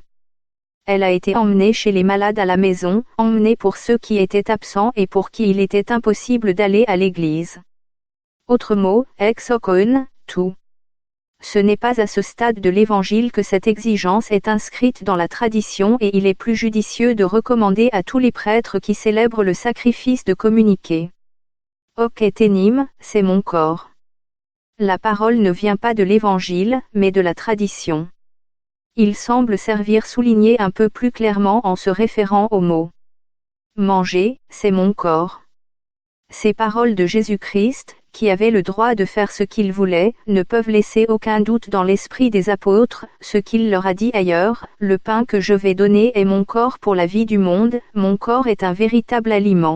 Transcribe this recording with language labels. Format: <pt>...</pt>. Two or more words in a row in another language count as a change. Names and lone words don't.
<fr>Elle a été emmenée chez les malades à la maison, emmenée pour ceux qui étaient absents et pour qui il était impossible d'aller à l'église. Autre mot, exokon, tout. Ce n'est pas à ce stade de l'Évangile que cette exigence est inscrite dans la tradition et il est plus judicieux de recommander à tous les prêtres qui célèbrent le sacrifice de communiquer.</fr> <la>Hoc et enim,</la> <fr>c'est mon corps. La parole ne vient pas de l'Évangile, mais de la tradition. Il semble servir souligner un peu plus clairement en se référant au mot. Manger, c'est mon corps. Ces paroles de Jésus-Christ, qui avaient le droit de faire ce qu'ils voulaient, ne peuvent laisser aucun doute dans l'esprit des apôtres, ce qu'il leur a dit ailleurs, le pain que je vais donner est mon corps pour la vie du monde, mon corps est un véritable aliment.</fr>